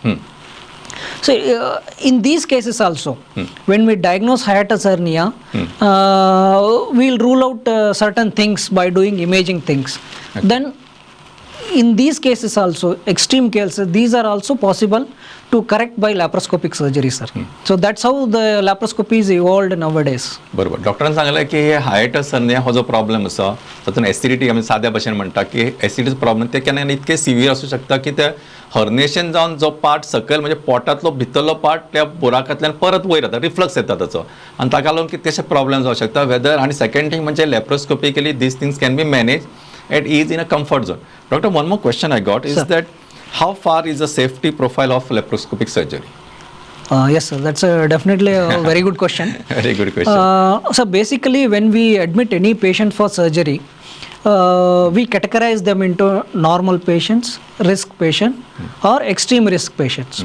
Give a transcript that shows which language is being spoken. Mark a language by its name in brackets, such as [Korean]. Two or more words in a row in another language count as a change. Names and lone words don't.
[English] So in these cases also, when we diagnose hiatus hernia, we'll rule out certain things by doing imaging things. Then in these cases also, extreme cases, these are also possible to correct by laparoscopic surgery, sir. So that's how the laparoscopy is evolved nowadays. [Konkani] बरोबर डॉक्टरांनी सांगलें की हे [English] hiatus hernia [Konkani] हो जो प्रॉब्लेम आसा तातूंत एसिडिटी आमी साद्या भाशेन म्हणटा की [English] acidity problem [Konkani] ते केन्ना इतके सिवियर आसूं शकता की ते हर्नेशन जावन जो पार्ट सकयल म्हणजे पोटांतलो भितरलो पार्ट त्या बुराकांतल्यान परत वयर येता रिफ्लक्स येता ताचो आनी ताका लागून कितलेशे प्रॉब्लेम जावं शकता वेदर आनी [English] second thing [Konkani] म्हणजे [English] laparoscopically these things can be manage at is in a comfort zone doctor one more question I got is that how far is the safety profile of laparoscopic surgery? Yes, sir. That's definitely a very good question. Very good question. So basically, when we admit any patient for surgery, we categorize them into normal patients, risk patient, or extreme risk patients.